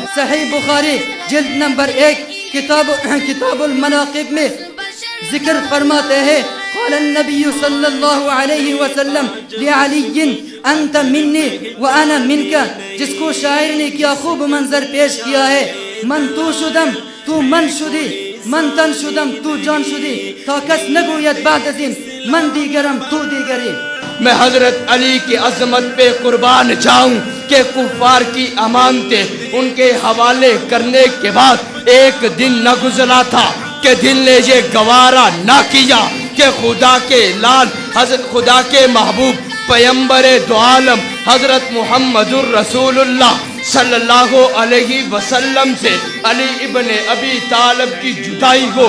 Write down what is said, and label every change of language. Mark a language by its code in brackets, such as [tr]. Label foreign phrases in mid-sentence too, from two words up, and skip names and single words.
[ur] صحیح بخاری جلد نمبر 1 کتاب المناقب میں ذکر فرماتے ہیں، [ar] قال النبی صلی اللہ علیہ وسلم لعلی انت منی وانا منک، [ur] جس کو شاعر نے کیا خوب منظر پیش کیا ہے، [fa] من تو شدم تو من شدی، من تن شدم تو جان شدی، تا کس نگوید بعد از این من دیگرم تو دیگری۔ [ur] میں حضرت علی کی عظمت پہ قربان جاؤں کہ کفار کی امانتیں ان کے حوالے کرنے کے بعد ایک دن نہ گزرا تھا کہ دل نے یہ گوارا نہ کیا کہ خدا کے لال حضرت خدا کے محبوب پیمبر دو عالم حضرت محمد الرسول اللہ [ar] صلی اللہ علیہ وسلم [ur] سے علی ابن ابی طالب کی جدائی ہو۔